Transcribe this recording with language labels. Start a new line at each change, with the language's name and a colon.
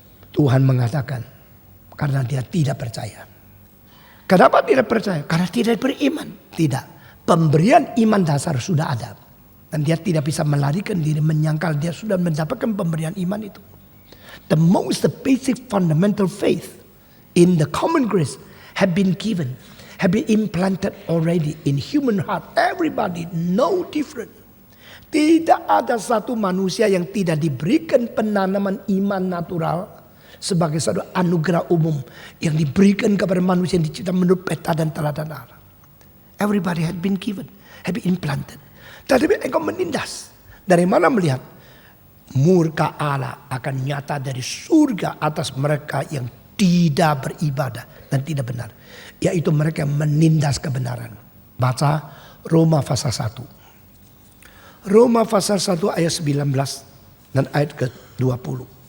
Indonesian: Tuhan mengatakan karena dia tidak percaya. Kenapa tidak percaya? Karena tidak beriman. Tidak. Pemberian iman dasar sudah ada. Dan dia tidak bisa melarikan diri, menyangkal dia sudah mendapatkan pemberian iman itu.
English: The basic fundamental faith in the common grace have been given. Have been implanted already in human heart. Everybody, no different.
Indonesian: Tidak ada satu manusia yang tidak diberikan penanaman iman natural sebagai satu anugerah umum yang diberikan kepada manusia yang dicipta menurut peta dan teladan Allah.
English: Everybody had been given, had been implanted.
Indonesian: Tetapi engkau menindas. Dari mana melihat? Murka Allah akan nyata dari surga atas mereka yang tidak beribadah dan tidak benar. Yaitu mereka yang menindas kebenaran. Baca Roma pasal 1. Roma pasal 1 ayat 19 dan ayat ke-20.